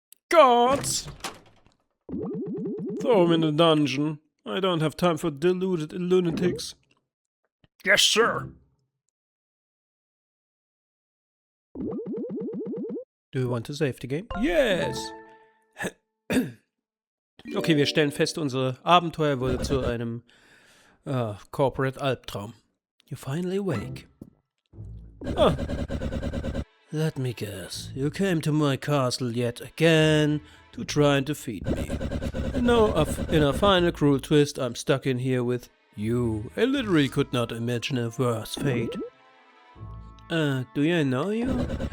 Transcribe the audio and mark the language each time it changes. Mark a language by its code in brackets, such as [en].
[en] Gods! Throw him in the dungeon. I don't have time for deluded lunatics. Yes, sir. Do you want to save the game? Yes! [de] Okay, wir stellen fest, unser Abenteuer wurde zu einem Corporate Albtraum. [en] You finally wake. Oh. Let me guess, you came to my castle yet again to try and defeat me. And now, in a final cruel twist, I'm stuck in here with you. I literally could not imagine a worse fate. Do I know you?